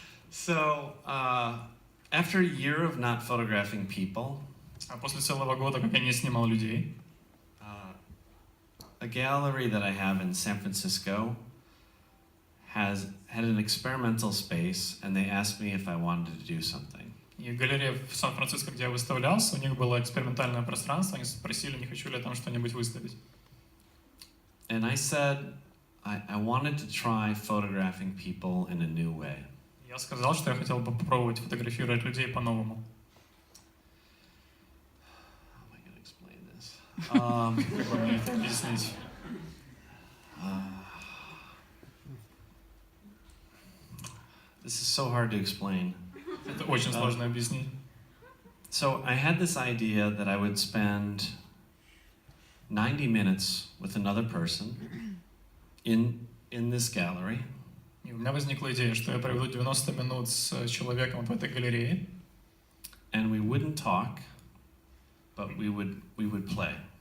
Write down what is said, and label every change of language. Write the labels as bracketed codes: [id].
[en] So, after a year of not photographing people, [ru] А после целого года, как я не снимал людей, [en] a gallery that I have in San Francisco had an experimental space, and they asked me if I wanted to do something. [ru] и галерея в Сан-Франциско, где я выставлялся, у них было экспериментальное пространство, они спросили, не хочу ли я там что-нибудь выставить. [en] And I said I wanted to try photographing people in a new way. [ru] Я сказал, что я хотел бы попробовать фотографировать людей по-новому. [en] How am I going to explain this? [ru] Как бы мне это объяснить? [en] so hard to explain. [ru] Это очень сложно объяснить. [en] So I had this idea that I would spend 90 minutes with another person in this gallery. [ru] И у меня возникла идея, что я проведу 90 минут с человеком в этой галерее. [en] And we wouldn't talk, but we would play.